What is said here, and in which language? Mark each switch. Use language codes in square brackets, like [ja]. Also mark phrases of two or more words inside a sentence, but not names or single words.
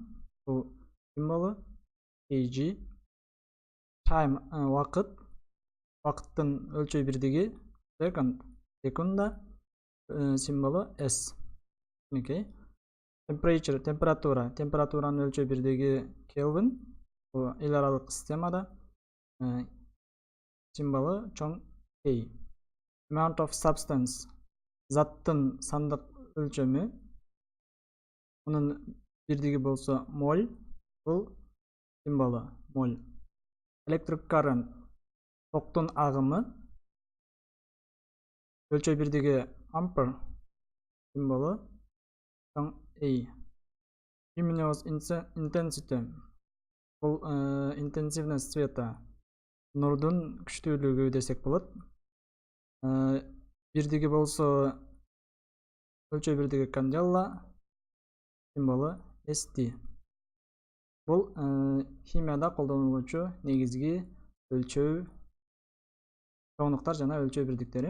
[ky] Бул символу kg. Time вакыттын өлчөө бирдиги секунда. Символу s. Temperature температуранын өлчөө бирдиги Kelvin. Бул эл аралык системада символу чоң K. [en] Amount of substance [ky] заттын сандык өлчөмү. Анын бирдиги болсо моль. Бул символу моль. [en] Electric current [ky] токтун агымы. Өлчөө бирдиги ampere. Символу чоң A. [en] Luminous intensity [ky] бул [ru] интенсивность света. [ky] Нурдун күчтүүлүгү десек болот. Бирдиги болсо өлчөө бирдиги candela. Символу ST. Бул химияда колдонулуучу негизги өлчөө чоңдуктар жана өлчөө бирдиктери.